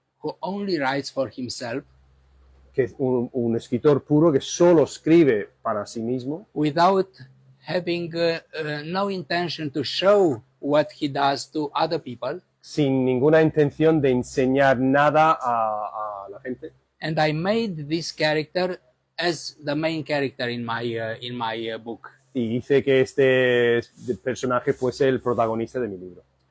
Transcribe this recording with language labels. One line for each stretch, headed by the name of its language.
English: who only writes for himself,
Spanish: que es un escritor puro que solo escribe para sí mismo,
English: without having no intention to show what he does to other people.
Spanish: sin ninguna intención de enseñar nada a la gente.
English: And I made this character as the main character in my book.
Spanish: Y hice que este personaje fuese el protagonista de mi libro.